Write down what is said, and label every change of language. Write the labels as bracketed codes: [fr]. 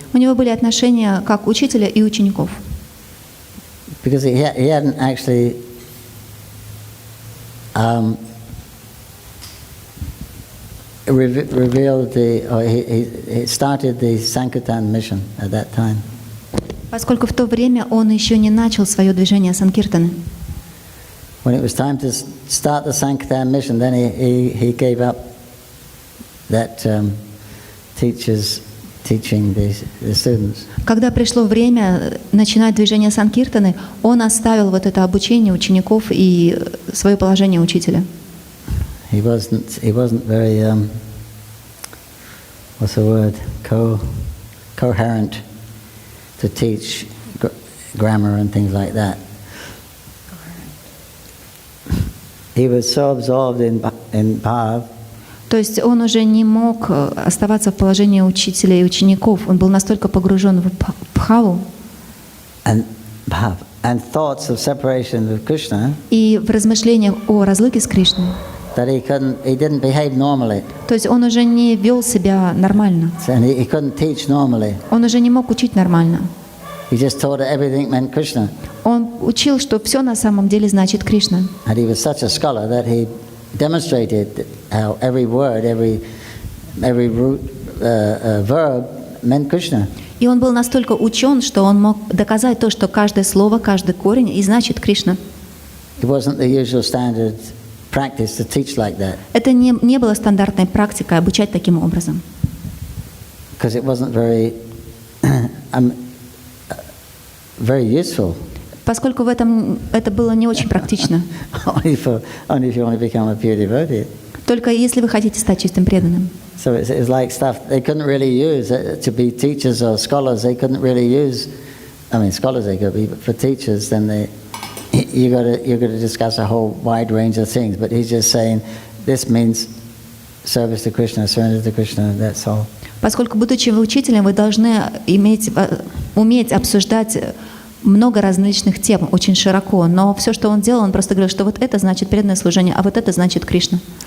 [ru] У него были отношения как учителя и учеников. [en] Because he hadn't actually revealed he started the Sankirtan mission at that time. [ru] Поскольку в то время он еще не начал свое движение Санкиртаны. [en] When it was time to start the Sankirtan mission, then he gave up that teaching the students. [ru] Когда пришло время начинать движение Санкиртаны, он оставил вот это обучение учеников и свое положение учителя. [en] He wasn't very what's the word, coherent to teach grammar and things like that. He was so absorbed in bhav. [ru] То есть он уже не мог оставаться в положении учителя и учеников. Он был настолько погружен в бхаву [en] And thoughts of separation with Krishna. [ru] И в размышлениях о разлуке с Кришной. [en] That he didn't behave normally. [ru] То есть он уже не вел себя нормально. [en] And he couldn't teach normally. [ru] Он уже не мог учить нормально. [en] He just taught that everything meant Krishna. [ru] Он учил, что все на самом деле значит Кришна. [en] And he was such a scholar that he demonstrated how every word, every root verb meant Krishna. [ru] И он был настолько учен, что он мог доказать то, что каждое слово, каждый корень и значит Кришна. [en] It wasn't the usual standard practice to teach like that. [ru] Это не было стандартной практикой обучать таким образом. [en] Because it wasn't very useful. [ru] Поскольку в этом это было не очень практично. [en] only if you want to become a pure devotee. [ru] Только если вы хотите стать чистым преданным. [en] So it's like stuff they couldn't really use to be teachers or scholars. They couldn't really use. I mean, scholars they could be, but for teachers, then you got to discuss a whole wide range of things. But he's just saying this means service to Krishna, surrender to Krishna. That's all. [ru] Поскольку, будучи учителем, вы должны уметь обсуждать много различных тем очень широко, но все, что он делал, он просто говорил, что вот это значит преданное служение, а вот это значит Кришна.